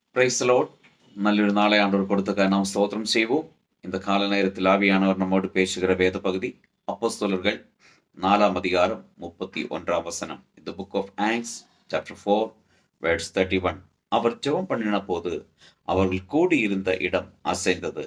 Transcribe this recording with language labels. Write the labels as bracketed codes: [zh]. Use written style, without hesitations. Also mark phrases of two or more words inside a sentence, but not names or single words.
[en] Praise the Lord. [ta] நல்லொரு நாளை ஆண்டவர் கொடுத்ததுக்காக நாம் ஸ்தோத்திரம் செய்வோம். இந்த கால நேரத்தில் ஆவியானவர் நம்மோடு பேசுகிற வேத பகுதி அப்போஸ்தலர்கள் 4ஆம் அதிகாரம் 31ஆம் வசனம். இந்த [en] book of Acts chapter 4 verse 31. [ta] அவர் ஜெபம் பண்ணின போது அவர்கள் கூடியிருந்த இடம் அசைந்தது.